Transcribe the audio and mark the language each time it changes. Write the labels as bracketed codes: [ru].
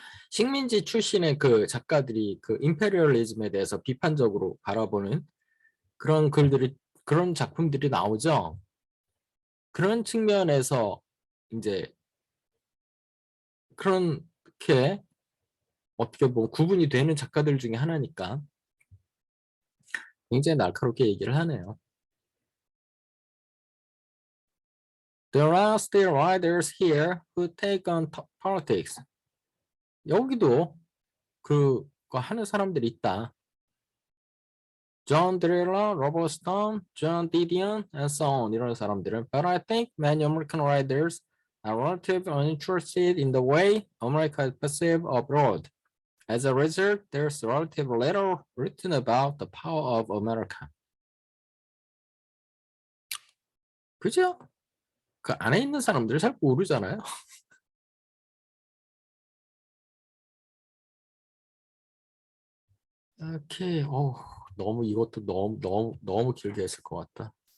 [ko] 식민지 출신의 그 작가들이 그 임페리얼리즘에 대해서 비판적으로 바라보는 그런 글들이 그런 작품들이 나오죠. 그런 측면에서 이제 그렇게 어떻게 보면 구분이 되는 작가들 중에 하나니까 굉장히 날카롭게 얘기를 하네요. [en] There are still writers here who take on politics. [ko] 여기도 그거 하는 사람들이 있다. [en] John Driller, Robert Stone, John Didion, and so on [ko] 이런 사람들은 [en] But I think many American writers are relatively uninterested in the way America is perceived abroad. As a result, there's relatively little written about the power of America. [ko] 그죠? 그 안에 있는 사람들 잘 모르잖아요. 오케이. 너무 이것도 너무 길게 했을 것 같다.